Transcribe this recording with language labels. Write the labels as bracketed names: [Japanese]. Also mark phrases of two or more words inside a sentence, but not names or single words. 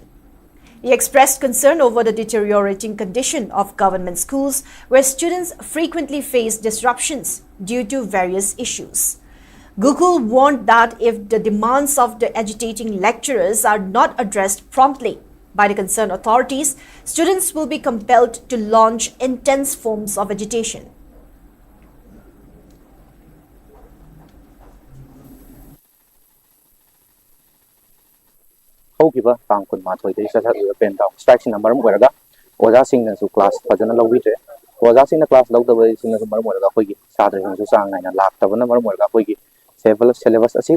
[English] He expressed concern over the deteriorating condition of government schools where students frequently face disruptions due to various issues. Gokul warned that if the demands of the agitating lecturers are not addressed promptly by the concerned authorities, students will be compelled to launch intense forms of agitation. [Manipuri] ꯍꯧꯈꯤꯕ ꯇꯥꯡ 12ꯗꯒꯤ ꯆꯠꯊꯔꯤꯕ [English] pen down [Manipuri] ꯁ꯭ꯇ꯭ꯔꯥꯏꯛꯁꯤꯅ ꯃꯔꯝ ꯑꯣꯏꯔꯒ ꯑꯣꯖꯥꯁꯤꯡꯅꯁꯨ ꯀ꯭ꯂꯥꯁ ꯐꯖꯅ ꯂꯧꯕꯤꯗ꯭ꯔꯦ ꯑꯣꯖꯥꯁꯤꯡꯅ ꯀ꯭ꯂꯥꯁ ꯂꯧꯗꯕꯁꯤꯅꯁꯨ ꯃꯔꯝ ꯑꯣꯏꯔꯒ ꯑꯩꯈꯣꯏꯒꯤ ꯁꯥꯇ꯭ꯔꯁꯤꯡꯁꯨ ꯆꯥꯡ ꯅꯥꯏꯅ ꯂꯥꯛꯇꯕꯅ ꯃꯔꯝ ꯑꯣꯏꯔꯒ ꯑꯩꯈꯣꯏꯒꯤ ꯁꯦꯂꯦꯕꯁ ꯑꯁꯤ